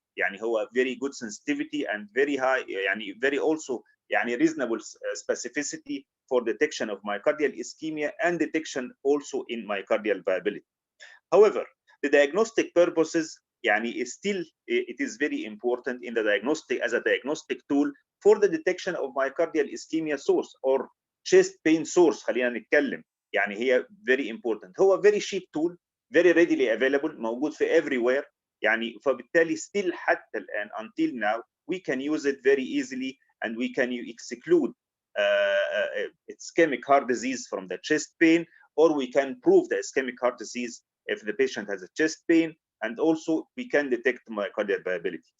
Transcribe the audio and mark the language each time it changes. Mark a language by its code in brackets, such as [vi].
[ar] يعني هو [en] very good sensitivity and very high يعني very also يعني reasonable specificity for detection of myocardial ischemia and detection also in myocardial viability. However, the diagnostic purposes يعني still it is very important in the diagnostic as a diagnostic tool for the detection of myocardial ischemia source or chest pain source. [ar] خلينا نتكلم يعني هي [en] very important. هو very cheap tool, very readily available, [ar] موجود في [en] everywhere يعني فبالتالي still [ar] حتى الآن [en] until now we can use it very easily and we can exclude ischemic heart disease from the chest pain, or we can prove the ischemic heart disease if the patient has a chest pain, and also we can detect myocardial viability.